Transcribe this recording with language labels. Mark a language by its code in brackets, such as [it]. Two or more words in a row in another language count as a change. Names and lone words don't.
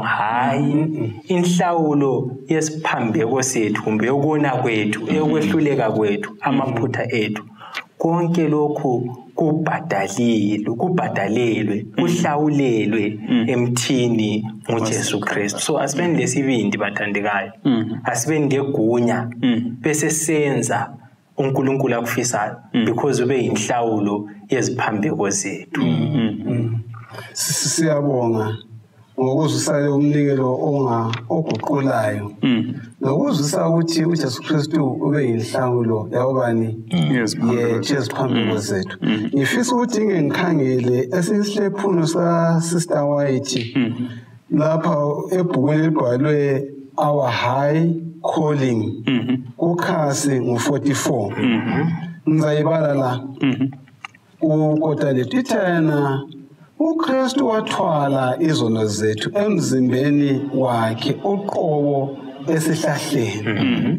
[nd] Hayi, inhlawulo yesiphambeko sethu kumbe yokona kwethu eyokwehluleka kwethu amaphutha ethu konke lokhu kubhadalelwe kuhlawulelwe emthini nguJesu Kristu. So asibeni lesibindi bathandekayo, asibeni legunya bese senza uNkulunkulu akufisayo because ube inhlawulo yeziphambeko zethu. Siyabonga ngokuzwisisa umnikelo oguqulayo nokuzwisisa ukuthi uJesu Kristu ube inhlawulo yabani yeziphambeko zethu. Ngifisa ukuthi ngikhangele esihlephulo sa Sister White lapha ebhukwini elibhalwe Our High Calling kukhasi ngo-44 ngizayibala la ukota lethu ithana uKristu wathwala izono zethu emzimbeni wakhe uqobo esihlahleni.